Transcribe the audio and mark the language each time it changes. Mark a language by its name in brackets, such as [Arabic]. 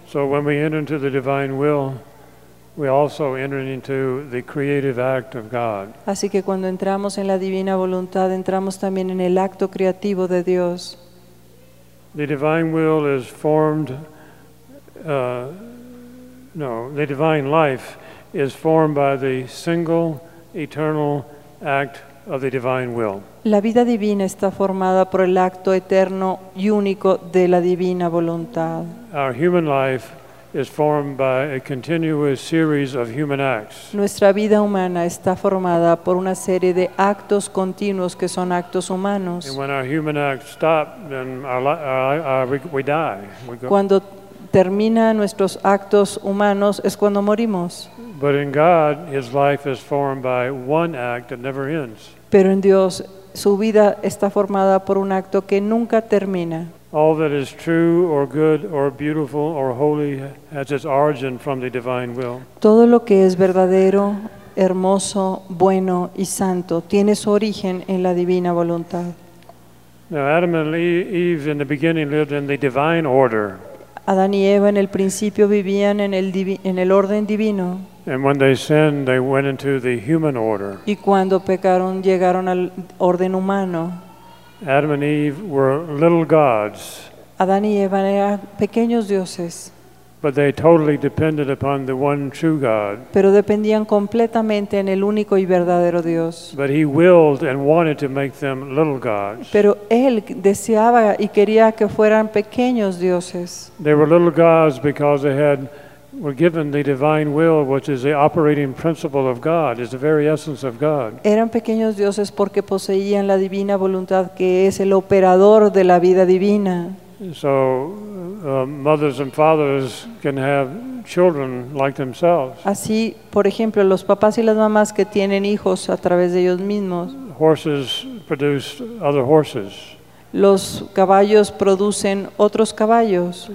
[English] So when we enter into the divine will, we also enter into the creative act of God. [Spanish] Así que cuando entramos en la divina voluntad, entramos también en el acto creativo de Dios. [English] The divine will is formed. The divine life is formed by the single eternal act of the divine will. [Spanish] La vida divina está formada por el acto eterno y único de la divina voluntad. [English] Our human life is formed by a continuous series of human acts. [Spanish] Nuestra vida humana está formada por una serie de actos continuos que son actos humanos. [English] And when our human acts stop, then we die. [Spanish] Cuando termina nuestros actos humanos es cuando morimos. [English] But in God, His life is formed by one act that never ends. [Spanish] Pero en Dios, su vida está formada por un acto que nunca termina. [English] All that is true or good or beautiful or holy has its origin from the divine will. [Spanish] Todo lo que es verdadero, hermoso, bueno y santo tiene su origen en la divina voluntad. [English] Now Adam and Eve in the beginning lived in the divine order. [Spanish] Adán y Eva en el principio vivían en el orden divino. [English] And when they sinned, they went into the human order. [Spanish] Y cuando pecaron, llegaron al orden humano. [English] Adam and Eve were little gods. [Spanish] Adán y Eva eran pequeños dioses. [English] But they totally depended upon the one true God. [Spanish] Pero dependían completamente en el único y verdadero Dios. [English] But He willed and wanted to make them little gods. [Spanish] Pero Él deseaba y quería que fueran pequeños dioses. [English] They were little gods because they had were given the divine will, which is the operating principle of God, is the very essence of God. [Spanish] Eran pequeños dioses porque poseían la divina voluntad, que es el operador de la vida divina. [English] So, mothers and fathers can have children like themselves. [Spanish] Así, por ejemplo, los papás y las mamás que tienen hijos a través de ellos mismos. [English] Horses produce other horses. [Spanish] Los caballos producen otros caballos.